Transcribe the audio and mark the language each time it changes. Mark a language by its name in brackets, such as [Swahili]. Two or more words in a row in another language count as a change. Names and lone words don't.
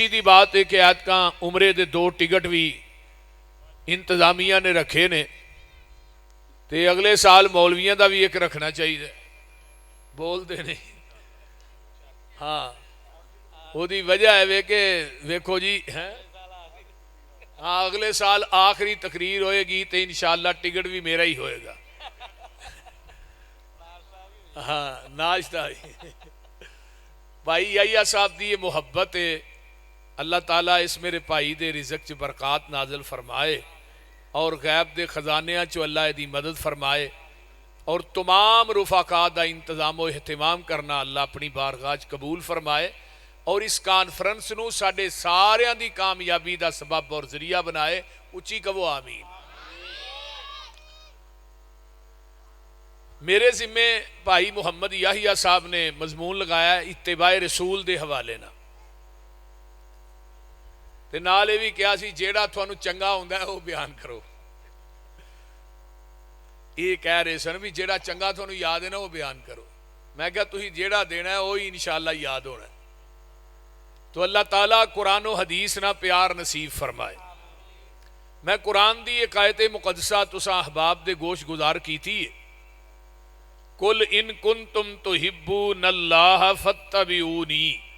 [Punjabi] دی بات ہے کہ آج عمرے دے 2 ٹکٹ بھی انتظامیہ نے رکھے نے، تے اگلے سال مولویاں دا بھی ایک رکھنا چاہیے، بول دے نہیں ہاں وہ دی وجہ ہے کہ ویکھو جی ہاں اگلے سال آخری تقریر ہوئے گی تو انشاءاللہ ٹکٹ بھی میرا ہی ہوئے گا، ہاں ناشتہ بھائی یحییٰ صاحب دی یہ محبت ہے، اللہ تعالیٰ اس میرے بھائی دے رزق چ برکات نازل فرمائے اور غیب دے خزانیاں چو اللہ دی مدد فرمائے، اور تمام رفقا دا انتظام و اہتمام کرنا اللہ اپنی بارگاہ چ قبول فرمائے، اور اس کانفرنس نو ساڈے ساریاں دی کامیابی دا سبب اور ذریعہ بنائے، اچھی کہو آمین۔ میرے ذمے بھائی محمد یحییٰ صاحب نے مضمون لگایا اتباع رسول دے حوالے نہ، تے نال یہ بھی کیا سی جیڑا تھانوں چنگا ہوندا ہے وہ بیان کرو، یہ کہہ رہے سن بھی جیڑا چنگا تھانوں یاد ہے نا وہ بیان کرو، میں کہا تسی جیڑا دینا ہے وہی انشاءاللہ یاد ہونا ہے، تو اللہ تعالیٰ قرآن و حدیث نہ پیار نصیب فرمائے۔ میں قرآن دی ایک آیت مقدسہ تساں احباب دے گوش گزار کی تھی، [Arabic] قل ان کنتم تحبون اللہ فاتبعونی،